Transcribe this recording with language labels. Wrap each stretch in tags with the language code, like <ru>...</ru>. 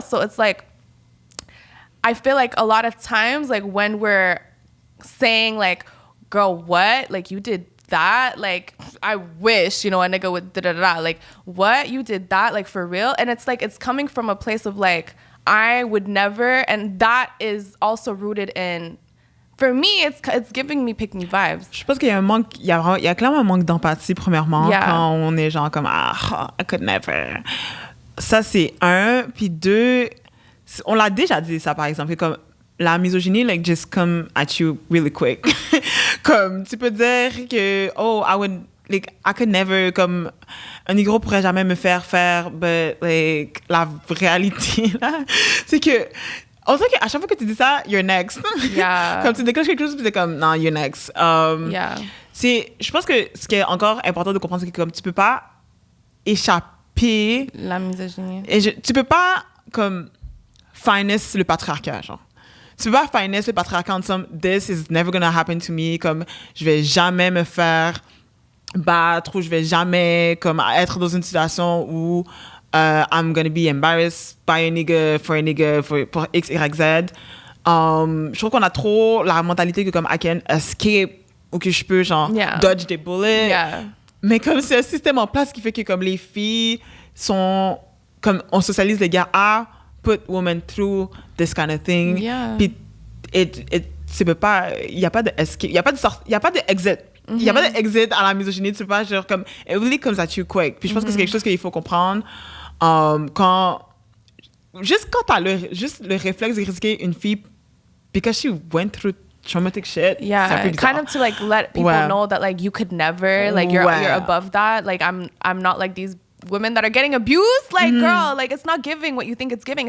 <en>So it's like, I feel like a lot of times, like, when we're saying, like, girl, what? Like, you did that? Like, I wish, you know, a nigga would da-da-da. Like, what? You did that? Like, for real? And it's like, it's coming from a place of, like, I would never. And that is also rooted in, for me, it's giving me pick me vibes.</en> <fr>Je pense qu'il y a un manque, il y a clairement un manque d'empathie, premièrement, quand on est genre comme,</fr> <en>I could never.</en> <fr>Ça, c'est un. Puis deux, on l'a déjà dit ça, par exemple, comme la misogynie,</fr> <en>like, just come at you really quick.</en> <fr>Comme, tu peux dire que,</fr> <en>I could never,</en> <fr>comme, un négro pourrait jamais me faire,</fr> <en>but, like,</en> <fr>la réalité, là, c'est que, on dirait qu'à chaque fois que tu dis ça,</fr> <en>you're next. Yeah.</en> <fr>Comme tu déclenches quelque chose, puis t'es comme, non,</fr> <en>you're next.</en> <fr>Je pense que ce qui est encore important de comprendre, c'est que comme tu peux pas échapper... La misogynie. Tu peux pas, comme, finesse le patriarcat, genre. Tu peux pas finesse le patriarcat en disant,</fr> <en>this is never gonna happen to me,</en> <fr>comme, je vais jamais me faire battre, ou je vais jamais, comme, être dans une situation où...</fr> <en>I'm gonna be embarrassed by a nigga for X, Y, Z.</en> <fr>Je trouve qu'on a trop la mentalité que comme</fr> <en>I can escape</en> <fr>ou que je peux genre dodge des bullets.</fr> <en>Yeah.</en> <fr>Mais comme c'est un système en place qui fait que comme les filles sont comme on socialise les gars à</fr> <en>put women through this kind of thing. Yeah.</en> <fr>Puis tu peux pas, il y a pas de escape, il y a pas de exit. Il y a pas d'exit à la misogynie, tu peux pas genre comme</fr> <en>it really comes at you quick.</en> <fr>Puis je pense que c'est quelque chose qu'il faut comprendre quand t'as le réflexe de critiquer une fille</fr> <en>because she went through traumatic shit. Yeah, kind of to like let people know that like you could never, like you're above that. Like I'm not like these women that are getting abused. Like girl, like it's not giving what you think it's giving.</en>